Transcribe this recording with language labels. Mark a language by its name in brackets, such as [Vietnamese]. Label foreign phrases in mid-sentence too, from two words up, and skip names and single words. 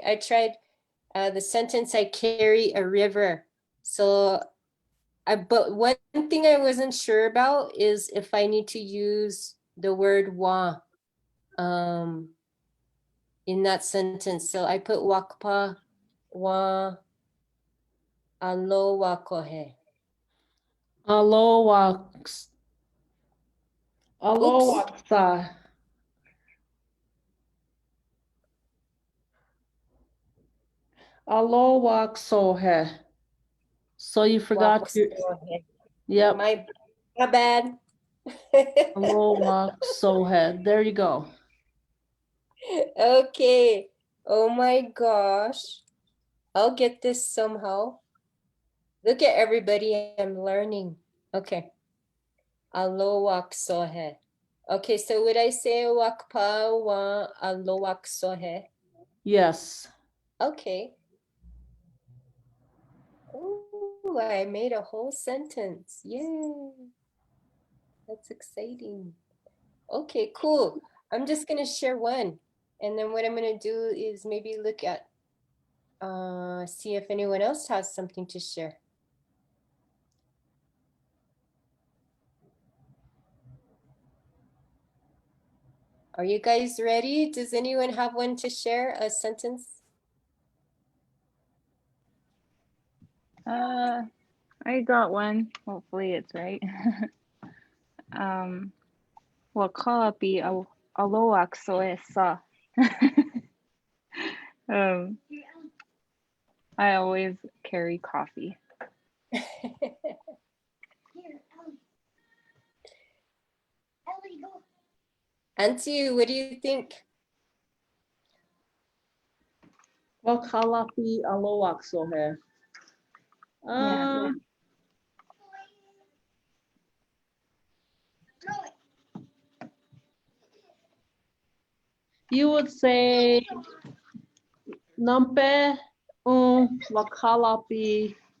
[English] I tried the sentence, I carry a river. So but one thing I wasn't sure about is if I need to use the word wa in that sentence. So I put [Lakota] wakpa wa alo wakohe. Alo wax. Alo waksa. Alo waksohe. [English] So you forgot your, yep. My bad. [Lakota] Alo waksohe. [English] There you go. Okay. Oh my gosh. I'll get this somehow. Look at everybody, I'm learning. [Lakota] Okay. Alo waksohe. [English] Okay, so would I say [Lakota] wakpa wa alo waksohe? [English] Yes. Okay. Oh, I made a whole sentence. Yay. That's exciting. Okay, cool. I'm just gonna share one. And then what I'm gonna do is maybe look at, see if anyone else has something to share. Are you guys ready? Does anyone have one to share, a sentence? I got one. Hopefully it's right. [Lakota] Wakapi aloak soesa. [English] I always carry coffee. Auntie, what do you think? [Lakota] Wakalapi alo waksohe. [English] Yeah. You would say [Lakota] nampe wakalapi.